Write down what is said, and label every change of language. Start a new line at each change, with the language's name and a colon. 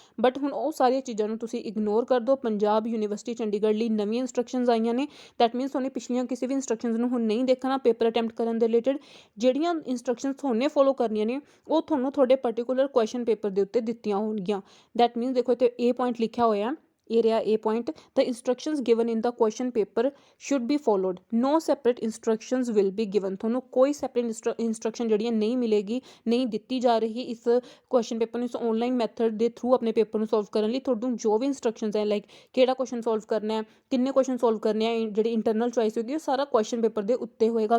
Punjabi: But ਹੁਣ ਉਹ ਸਾਰੀਆਂ ਚੀਜ਼ਾਂ ਨੂੰ ਤੁਸੀਂ ਇਗਨੋਰ ਕਰ ਦਿਓ। ਪੰਜਾਬ ਯੂਨੀਵਰਸਿਟੀ ਚੰਡੀਗੜ੍ਹ ਲਈ ਨਵੀਆਂ ਇੰਸਟਰਕਸ਼ਨਸ ਆਈਆਂ ਨੇ। ਦੈਟ ਮੀਨਸ ਤੁਹਾਨੂੰ ਪਿਛਲੀਆਂ ਕਿਸੇ ਵੀ ਇੰਸਟਰਕਸ਼ਨਸ ਨੂੰ ਹੁਣ ਨਹੀਂ ਦੇਖਣਾ ਪੇਪਰ ਅਟੈਂਪਟ ਕਰਨ ਦੇ ਰਿਲੇਟਡ। ਜਿਹੜੀਆਂ ਇੰਸਟਰਕਸ਼ਨਸ ਤੁਹਾਨੂੰ ਫੋਲੋ ਕਰਨੀਆਂ ਨੇ ਉਹ ਤੁਹਾਨੂੰ ਤੁਹਾਡੇ ਪਰਟੀਕੂਲਰ ਕੁਐਸਚਨ ਪੇਪਰ ਦੇ ਉੱਤੇ ਦਿੱਤੀਆਂ ਹੋਣਗੀਆਂ। ਦੈਟ ਮੀਨਸ ਦੇਖੋ ਇੱਥੇ ਇਹ ਪੁਆਇੰਟ ਲਿਖਿਆ ਹੋਇਆ ਇਹ ਰਿਹਾ A point.
English: The instructions given in the question paper should be followed. No separate instructions will be given.
Punjabi: ਤੁਹਾਨੂੰ ਕੋਈ separate instruction ਜਿਹੜੀਆਂ ਨਹੀਂ ਮਿਲੇਗੀ, ਨਹੀਂ ਦਿੱਤੀ ਜਾ ਰਹੀ ਇਸ ਕੁਐਸਚਨ ਪੇਪਰ ਨੂੰ, ਇਸ ਆਨਲਾਈਨ ਮੈਥਡ ਦੇ ਥਰੂ ਆਪਣੇ ਪੇਪਰ ਨੂੰ ਸੋਲਵ ਕਰਨ ਲਈ ਤੁਹਾਨੂੰ ਜੋ ਵੀ ਇੰਸਟਰਕਸ਼ਨਸ ਹੈ, ਲਾਈਕ ਕਿਹੜਾ ਕੁਐਸਚਨ ਸੋਲਵ ਕਰਨਾ ਹੈ, ਕਿੰਨੇ ਕੁਐਸਚਨ ਸੋਲਵ ਕਰਨੇ ਆ, ਜਿਹੜੀ ਇੰਟਰਨਲ ਚੋਇਸ ਹੋਏਗੀ ਉਹ ਸਾਰਾ ਕੁਐਸਚਨ ਪੇਪਰ ਦੇ ਉੱਤੇ ਹੋਏਗਾ।